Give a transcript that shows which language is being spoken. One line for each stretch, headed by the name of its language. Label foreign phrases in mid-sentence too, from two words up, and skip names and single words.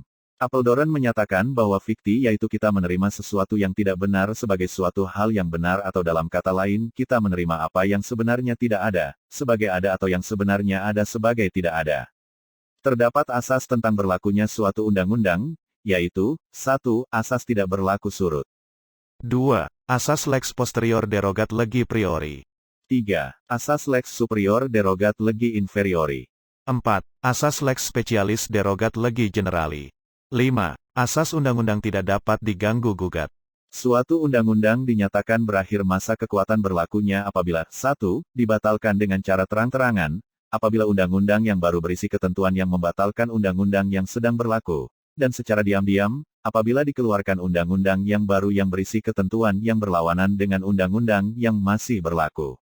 Indonesian: Apeldoorn menyatakan bahwa fikti yaitu kita menerima sesuatu yang tidak benar sebagai suatu hal yang benar atau dalam kata lain kita menerima apa yang sebenarnya tidak ada, sebagai ada atau yang sebenarnya ada sebagai tidak ada. Terdapat asas tentang berlakunya suatu undang-undang, yaitu, 1. Asas tidak berlaku surut. 2.
Latin: Asas lex posterior derogat legi priori.
Indonesian: 3.
Latin: Asas lex superior derogat legi inferiori.
Indonesian: 4.
Latin: Asas lex specialis derogat legi generali.
Indonesian: 5. Asas undang-undang tidak dapat diganggu-gugat. Suatu undang-undang dinyatakan berakhir masa kekuatan berlakunya apabila 1. Dibatalkan dengan cara terang-terangan, apabila undang-undang yang baru berisi ketentuan yang membatalkan undang-undang yang sedang berlaku, dan secara diam-diam, apabila dikeluarkan undang-undang yang baru yang berisi ketentuan yang berlawanan dengan undang-undang yang masih berlaku.